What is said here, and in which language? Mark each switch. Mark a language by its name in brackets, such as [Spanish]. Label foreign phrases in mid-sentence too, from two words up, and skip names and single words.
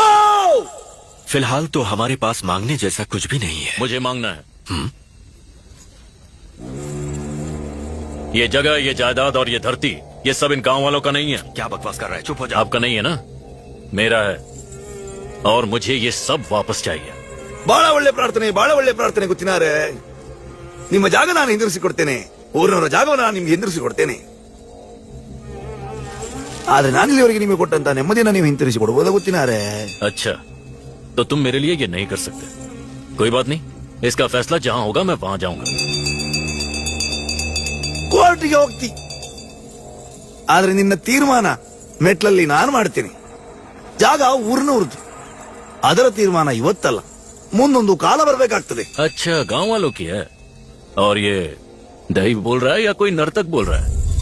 [Hindi] फिलहाल तो हमारे पास मांगने जैसा कुछ भी नहीं है। मुझे मांगना है। ये जगह, ये जायदाद और ये धरती, ये सब इन गांव वालों का नहीं है। क्या बकवास कर रहा है? चुप हो जा। आपका नहीं है ना? मेरा है, और मुझे ये सब वापस चाहिए। [Kannada] ಬಹಳ ಒಳ್ಳೆ ಪ್ರಾರ್ಥನೆ ಗೊತ್ತಿನಾರೆ. ನಿಮ್ಮ ಜಾಗ ನಾನು ಹಿಂದಿರಿಸಿಕೊಡ್ತೇನೆ, ಊರಿನವರ ಜಾಗವನ್ನು ನಾನು ನಿಮ್ಗೆ ಹಿಂದಿರಿಸಿಕೊಡ್ತೇನೆ. ಆದ್ರೆ ನಾನಿಲ್ಲಿವರೆಗೆ ನಿಮಗೆ ಕೊಟ್ಟಂತ ನೆಮ್ಮದಿನ ನೀವು ಹಿಂತಿರಿಸಿಕೊಡ್ಬೋದ ಗೊತ್ತಿನಾರೆ. [Hindi] अच्छा, तो तुम मेरे लिए ये नहीं कर सकते। कोई बात नहीं, इसका फैसला जहां होगा मैं वहां जाऊंगा। [Kannada] ಕೋರ್ಟ್ಗೆ ಹೋಗ್ತಿ, ಆದ್ರೆ ನಿನ್ನ ತೀರ್ಮಾನ ಮೆಟ್ಲಲ್ಲಿ ನಾನು ಮಾಡ್ತೇನೆ. ಜಾಗ ಊರಿನವ್ರದ್ದು, ಅದರ ತೀರ್ಮಾನ ಇವತ್ತಲ್ಲ, ಮುಂದೊಂದು ಕಾಲ ಬರಬೇಕಾಗ್ತದೆ. [Hindi] अच्छा, गांव वालों की है। और ये दही बोल रहा है या कोई नर्तक बोल रहा है?